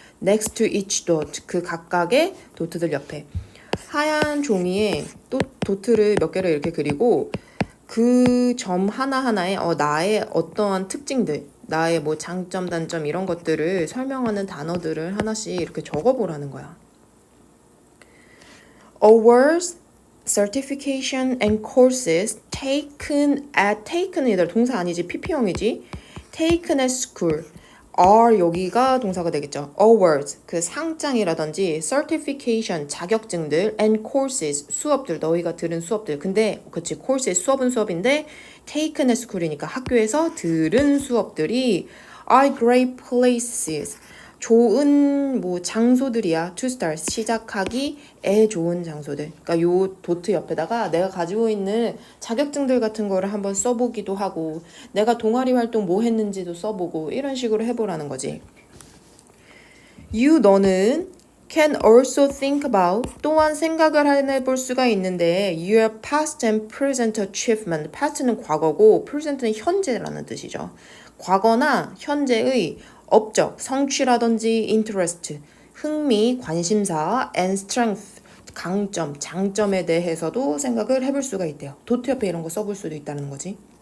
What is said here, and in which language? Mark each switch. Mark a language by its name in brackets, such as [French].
[English] Next to each dot [Korean] 그 각각의 도트들 옆에 하얀 종이에 또 도트를 몇 개를 이렇게 그리고 그 점 하나하나에 나의 어떠한 특징들, 나의 뭐 장점, 단점 이런 것들을 설명하는 단어들을 하나씩 이렇게 적어보라는 거야. [English] Awards, certification and courses taken은 [Korean] 얘들 동사 아니지 PP형이지. [English] taken at school are [Korean] 여기가 동사가 되겠죠. awards 그 상장이라든지 certification 자격증들 and courses 수업들 너희가 들은 수업들. 근데 그치 courses 수업은 수업인데 [English] taken at school [Korean] 이니까 학교에서 들은 수업들이 [English] are great places [Korean] 좋은 뭐 장소들이야. [English] to start [Korean] 시작하기에 좋은 장소들. 그러니까 요 도트 옆에다가 내가 가지고 있는 자격증들 같은 거를 한번 써보기도 하고 내가 동아리 활동 뭐 했는지도 써보고 이런 식으로 해보라는 거지. 너는 [English] can also think about [Korean] 또한 생각을 해볼 수가 있는데 [English] your past and present achievement. [Korean] past는 과거고 present는 현재라는 뜻이죠. 과거나 현재의 업적, 성취라든지 interest, 흥미, 관심사, [English] and strength, [Korean] 강점, 장점에 대해서도 생각을 해볼 수가 있대요. 도트 옆에 이런 거 써볼 수도 있다는 거지.